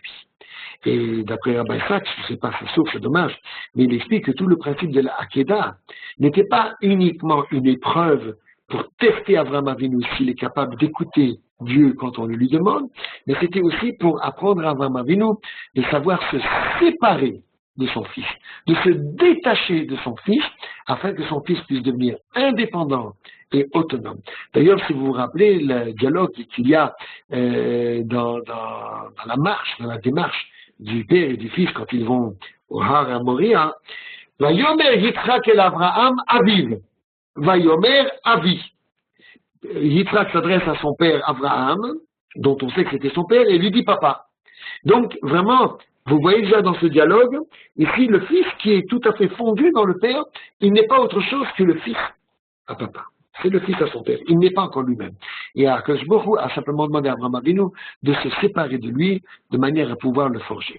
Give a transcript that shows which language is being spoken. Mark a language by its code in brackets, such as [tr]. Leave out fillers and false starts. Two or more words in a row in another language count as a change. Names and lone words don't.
[fr] Et d'après Rabbi Sachs, je ne sais pas sa source, c'est dommage, mais il explique que tout le principe de la Hakeda n'était pas uniquement une épreuve pour tester Avraham Avinu s'il est capable d'écouter Dieu quand on le lui demande, mais c'était aussi pour apprendre à Avraham Avinu de savoir se séparer de son fils, de se détacher de son fils, afin que son fils puisse devenir indépendant et autonome. D'ailleurs, si vous vous rappelez le dialogue qu'il y a dans la marche, dans la démarche du père et du fils quand ils vont au Har HaMoriah, [he] ויאמר יצחק אל אברהם אביו ויאמר אבי. [fr] Yitzhak s'adresse à son père Abraham, dont on sait que c'était son père, et lui dit papa. Donc, vraiment, vous voyez déjà dans ce dialogue, ici, le fils qui est tout à fait fondu dans le père, il n'est pas autre chose que le fils à papa. C'est le fils à son père. Il n'est pas encore lui-même. Et Akadosh Baruch Hu a simplement demandé à Avraham Avinu de se séparer de lui de manière à pouvoir le forger.